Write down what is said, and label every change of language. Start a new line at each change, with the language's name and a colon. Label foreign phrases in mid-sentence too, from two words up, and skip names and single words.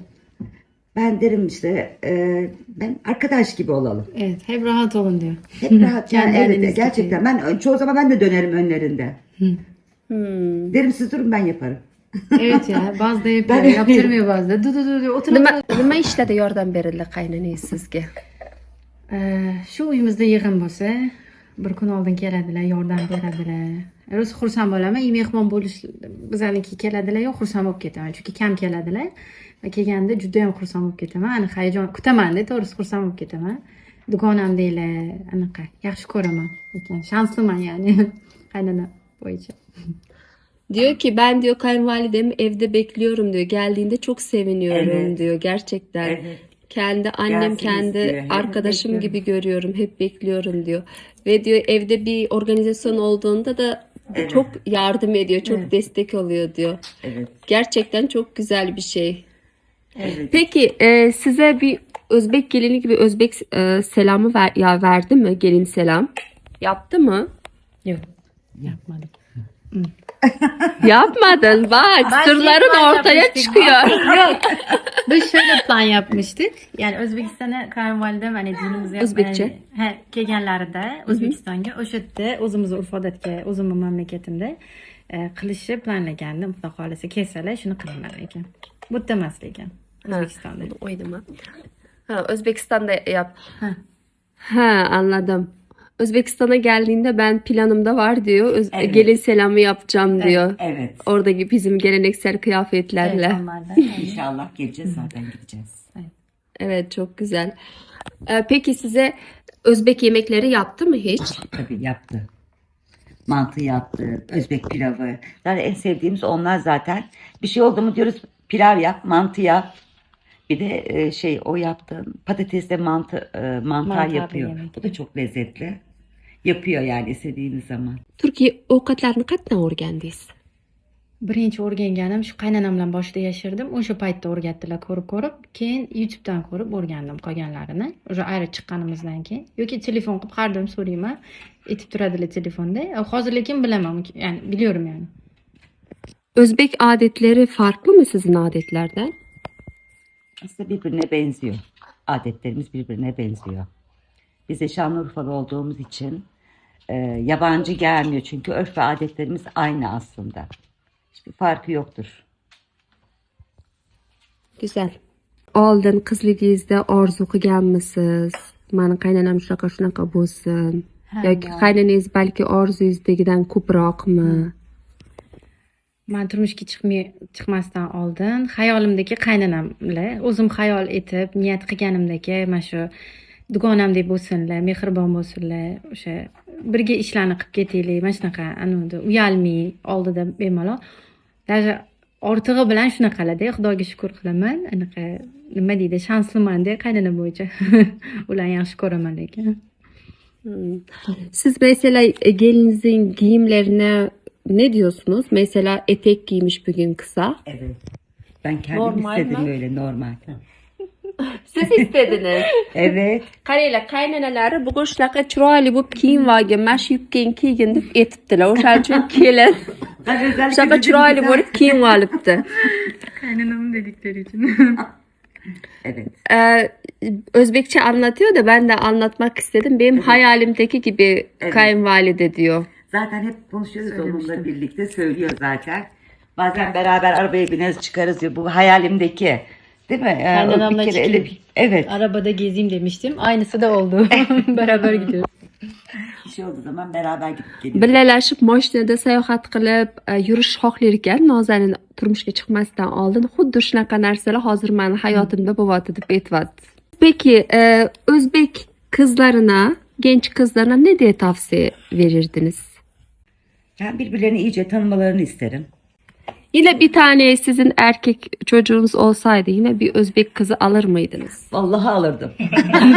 Turkish: Ben derim işte ben arkadaş gibi olalım. Evet. Hep rahat olun diyor. Hep rahat. Yani evet Kendileriniz gerçekten. Ben çoğu zaman ben de dönerim önlerinde. Hmm. Derim siz durun ben yaparım. Evet ya. Bazıda yapıyor. Ben- Yaptırmıyor bazıda. Dur. Otur.
Uzbek: Nima ishlarda yordam berildi qaynanangiz sizga? Shu uyimizda yig'in bo'lsa, bir kun oldin keladilar, yordam beradilar. Rosa xursand bo'laman. Mehmon bo'lish bizaniki keladilar, yo xursand bo'lib ketaman. Chunki kam keladilar. Va kelganda juda ham xursand bo'lib ketaman. Ani hayajon kutaman-da, to'g'risi xursand bo'lib ketaman. Dugonamdaylar, anaqa yaxshi ko'raman. Ekan shansliman ya'ni qaynana bo'yicha.
Turkish: Diyor ki ben diyor kayınvalidemi evde bekliyorum diyor. Geldiğinde çok seviniyorum Evet. diyor gerçekten. Evet. Kendi annem, Gelsin kendi istiyor. Hep arkadaşım bekliyorum. gibi görüyorum. Hep bekliyorum diyor. Ve diyor evde bir organizasyon olduğunda da Evet. çok yardım ediyor. Çok Evet. destek oluyor diyor. Evet. Gerçekten çok güzel bir şey. Evet. Peki size bir Özbek gelini gibi Özbek selamı verdi mi? Gelin selam. Yaptı mı? Yok. Yapmadım. Yapmadın. Bak sırların plan ortaya yapmıştık. çıkıyor. Yok. Biz şöyle plan yapmıştık. Yani
Uzbek: O'zbekistonga kayınvalidem hani dinimizni O'zbekcha? kelganlarida O'zbekistonga o'sha yerda o'zimizni urf odatga, o'zimni mamlakatimda qilishni planlagandim. Xudo xohlasa kelsalar shuni qilaman ekan. Bu yerda emas lekin. O'zbekistonda.
Turkish: Oynama. Ha, Özbekistan'da yap. Ha. Ha, anladım. Özbekistan'a geldiğinde ben planımda var diyor. Evet. Gelin selamı yapacağım diyor. Evet. Oradaki bizim geleneksel kıyafetlerle. Evet, onlardan. İnşallah geleceğiz zaten gideceğiz. Evet, çok güzel. Peki size Özbek yemekleri yaptı mı hiç? Tabii yaptı. Mantı yaptı, Özbek pilavı. Zaten en sevdiğimiz onlar zaten. Bir şey oldu mu diyoruz pilav yap, mantı yap. Bir de o yaptı patatesle mantar Mantar bir yapıyor. yemek. Bu da çok lezzetli. Yapıyor yani istediğiniz zaman.
Uzbek: Turkiya ovqatlarini qatdan o'rgandingiz? Birinchi o'rganganim shu qaynonam bilan boshida yashardim. O'sha paytda o'rgatdilar ko'rib. Keyin YouTube'dan ko'rib o'rgandim qolganlarini. O'sha ayri chiqqanimizdan keyin. Yoki telefon qilib har doim so'rayman. Aytib turadilar telefonda. Hozir lekin bilaman.
Turkish: Yani biliyorum yani. Özbek adetleri farklı mı sizin adetlerden? Aslında birbirine benziyor. Adetlerimiz birbirine benziyor. Biz de Şanlıurfalı olduğumuz için yabancı gelmiyor. Çünkü örf ve adetlerimiz aynı aslında. Hiçbir farkı yoktur. Güzel.
Uzbek: Oldin qizligingizda orzu qilganmisiz? Mani qaynonam shunaqa bo'lsin. Yoki qaynonangiz balki orzuyingizdagidan ko'proqmi? Men turmushga chiqmasdan oldin xayolimdagi qaynonam bilan o'zim xayol etib, niyat qilganimdagi mana shu dugonamdek bo'lsinlar, mehribon bo'lsinlar, o'sha birga ishlarni qilib ketaylik, mana shunaqa anavda uyalmay oldida bemalol. Даже ortig'i bilan shunaqalarda, Xudoga shukur qilaman. Anaqa nima deydi, shansliman-da qaynona bo'yicha. Ularni yaxshi ko'raman lekin.
Turkish: Siz mesela gelinizin giyimlerine ne diyorsunuz? Mesela etek giymiş bugün kısa. Evet. Ben kendim Normal istedim mi? böyle normal. Siz istediniz. Evet.
Uzbek: Qaranglar, qaynonalari bugun shunaqa chiroyli bo'lib kiyinib olgin, mana shu yubkang kiygin deb aytibdilar. O'shaning uchun kelin shunaqa chiroyli bo'lib kiyinib olibdi.
Turkish: Qaynonam dedikleri için. Evet. Özbekçe anlatıyor da ben de anlatmak istedim. Benim hayalimdeki gibi Evet. kayınvalide diyor. Zaten hep konuşuyoruz onunla birlikte söylüyor zaten. Bazen beraber arabaya bineriz çıkarız diyor. Bu hayalimdeki. Değil mi? Kaynanamla Bir kere çıkayım. evet. Arabada gezeyim demiştim. Aynısı da oldu. Beraber gidiyoruz. Bir şey olduğu zaman beraber gidip geliyoruz.
Uzbek: Birgalashib mashinada sayohat qilib yurish xohlar ekan Nozanin turmushga chiqmasdan oldin. Xuddi shunaqa narsalar hozir meni hayotimda bo'lyapti deb aytyapti.
Turkish: Peki Özbek kızlarına, genç kızlarına ne diye tavsiye verirdiniz? Ben birbirlerini iyice tanımalarını isterim. Yine bir tane sizin erkek çocuğunuz olsaydı yine bir Özbek kızı alır mıydınız?